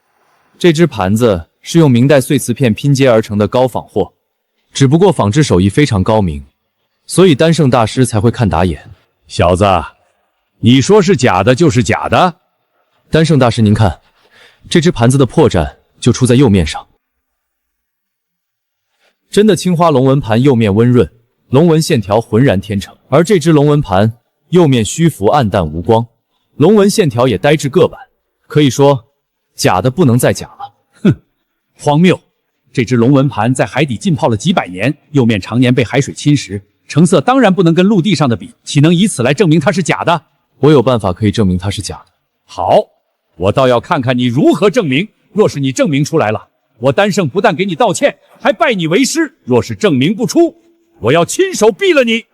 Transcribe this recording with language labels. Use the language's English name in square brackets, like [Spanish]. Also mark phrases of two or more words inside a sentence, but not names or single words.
[Chinese] 這只盤子是用明代碎瓷片拼接而成的高仿貨，只不過仿制手藝非常高明，所以丹聖大師才會看打眼。小子，你說是假的就是假的？丹聖大師，您看，這只盤子的破綻就出在釉面上。真的青花龍紋盤釉面溫潤，龍紋線條渾然天成，而這只龍紋盤釉面虛浮暗淡無光，龍紋線條也呆滯個板，可以說假的不能再假了。哼，荒謬！這只龍紋盤在海底浸泡了幾百年，釉面常年被海水侵蝕，成色當然不能跟陸地上的比，豈能以此來證明它是假的？我有辦法可以證明它是假的。好，我倒要看看你如何證明。若是你證明出來了，我丹聖不但給你道歉，還拜你為師；若是證明不出，我要親手斃了你。